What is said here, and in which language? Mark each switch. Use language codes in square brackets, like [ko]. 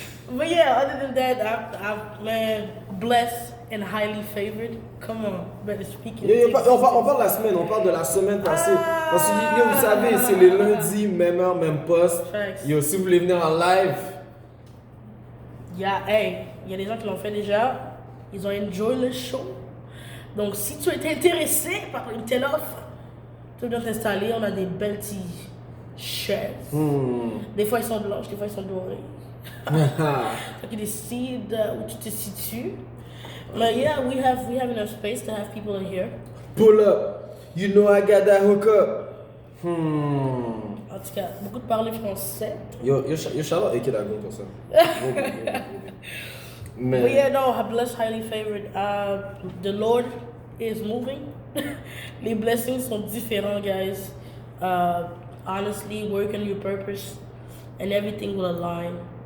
[en] But yeah, other than that, I'm man, blessed and highly favored. Come on, better speak it. [fr] On parle de la semaine, on parle de la semaine passée. Parce que yo, vous savez, c'est les lundis, même heure, même poste. [en] Facts. [fr] Yo, si vous voulez venir en live. Il y a des gens qui l'ont fait déjà. Ils ont enjoy le show. Donc, si tu es intéressé par une telle offre, tu dois t'installer. On a des belles petites chaises. Des fois, ils sont blanches, des fois, ils sont dorées. Donc, ils décident où tu te situes. [en] But yeah, we have enough space to have people in here. Pull up. You know I got that hook up. [fr] En tout cas, beaucoup de parler français. Yo, shout-out Eke Dagon pour ça. [en] Man. But yeah, no, blessed, highly favored. The Lord is moving. [fr] Les blessings sont différents, guys. [en] Honestly, work on your purpose and everything will align.